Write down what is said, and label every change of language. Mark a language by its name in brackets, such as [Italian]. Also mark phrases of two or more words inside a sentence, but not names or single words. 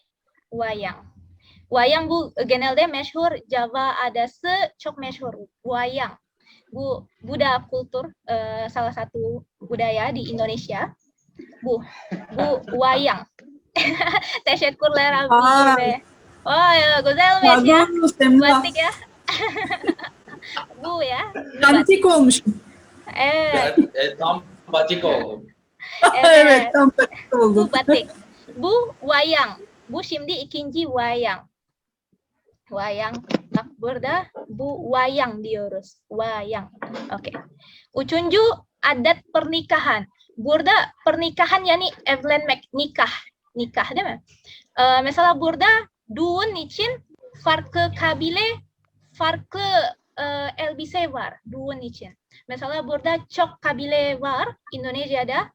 [Turkish] Wayang bu genelde meşhur, Java ada çok meşhur wayang. [Indonesian] Bu budaya kultur, salah satu budaya di Indonesia. [Turkish] Bu wayang. Teşekkürler abi. Oh ya, güzel ya. Batik ya. Bu ya. Antik olmuşum. Evet. Tam batik oldum. Evet, tam batik oldum. Bu batik. Bu wayang. Bu şimdi ikinci wayang. Bak burada bu wayang diyoruz. Wayang. Oke. Üçüncü [Indonesian] adat pernikahan. [Turkish] Burada pernikahan yani evlenmek, nikah değil mi? Mesela burada düğün için farklı kabile, farklı elbise var düğün için. Mesela burada çok kabile var Indonesia'da.